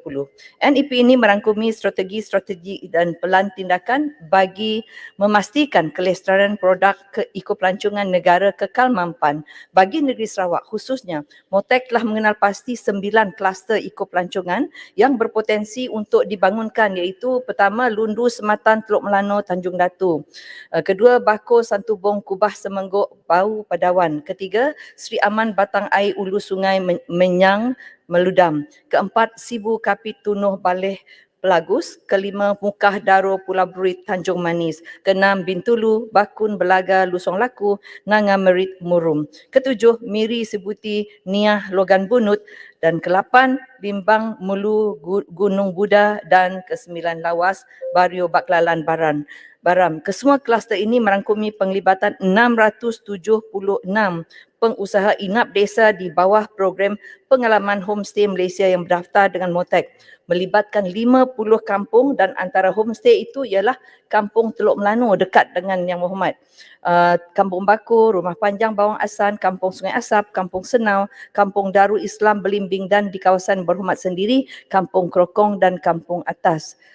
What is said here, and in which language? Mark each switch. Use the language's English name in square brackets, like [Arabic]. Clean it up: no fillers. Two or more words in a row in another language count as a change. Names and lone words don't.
[Malay] NEP ini merangkumi strategi dan pelan tindakan bagi memastikan kelestarian produk eko-pelancongan negara kekal mampan. Bagi negeri Sarawak khususnya, MOTEK telah mengenal pasti 9 kluster eko-pelancongan yang berpotensi untuk dibangunkan, iaitu pertama Lundu Sematan Teluk Melano Tanjung Datu, kedua Bako Santubong Kubah Semenggok Bau Padawan, ketiga Sri Aman Batang Air Ulu Sungai Menyang Meludam, keempat Sibu Kapit Tunuh Baleh Pelagus, kelima Mukah Daro Pulau Berit Tanjung Manis, keenam Bintulu Bakun Belaga Lusong Laku Nanga Merit Murum, ketujuh Miri Sebuti Niah Logan Bunut, dan ke-8 Bimbang Mulu Gunung Buda, dan ke-9 Lawas Bario Baklalan Baram. Kesemua kluster ini merangkumi penglibatan 676 pengusaha inap desa di bawah program pengalaman homestay Malaysia yang berdaftar dengan MOTEK, melibatkan 50 kampung, dan antara homestay itu ialah Kampung Teluk Melano dekat dengan Yang Berhormat, Kampung Bakur, Rumah Panjang Bawang Asan, Kampung Sungai Asap, Kampung Senau, Kampung Darul Islam Belimbing, dan di kawasan Berhormat sendiri Kampung Krokong dan Kampung Atas.